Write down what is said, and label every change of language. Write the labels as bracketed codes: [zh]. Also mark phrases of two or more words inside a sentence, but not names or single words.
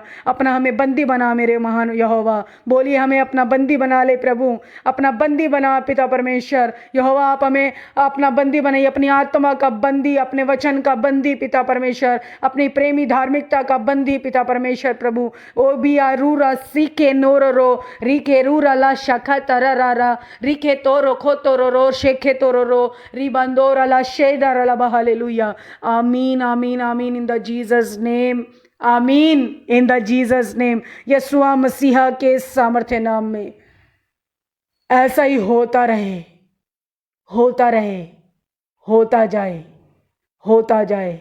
[hi] अपना हमें बंदी बना मेरे महान यहोवा, बोलिए हमें अपना बंदी बना ले प्रभु, अपना बंदी बना पिता परमेश्वर। यहोवा आप हमें अपना बंदी बनाइए, अपनी आत्मा का बंदी, अपने वचन का बंदी पिता परमेश्वर, अपनी प्रेमी धार्मिकता का बंदी पिता परमेश्वर प्रभु। ओ भी रूरा सीखे नोरो रिखे रूरा ला शाखा तरारा रिखे तोरो खो तोरो रो शेखे तोरो रो रिबंदोरा ला शेदारा ला हालेलुया। [en] Amen Amen Amen in the Jesus name, Amen in the Jesus name. [hi] यीशु मसीहा के सामर्थ्य नाम में ऐसा ही होता रहे, होता रहे, होता जाए, होता जाए।